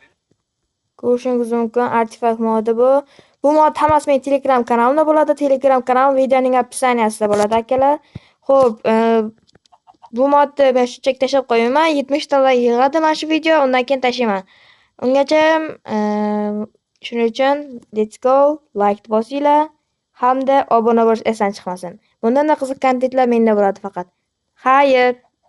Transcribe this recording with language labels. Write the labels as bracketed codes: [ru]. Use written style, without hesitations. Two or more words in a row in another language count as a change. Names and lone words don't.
[uz] Ko'rishingiz mumkin artefakt modi bu. Bu mod hammasi mening Telegram kanalimda bo'ladi. Telegram kanalim videoning описаниесida bo'ladi, akalar. Xo'p, bu modni men shunchaki tashlab qo'yaman. 70 ta like yig'adi mana shu video, undan keyin tashlayman. Ungacha shuning uchun [en] let's go, [uz] like bosinglar hamda obuna bo'lish esdan chiqmasin. Bundan qiziq kontentlar menda bo'ladi faqat. Xayr.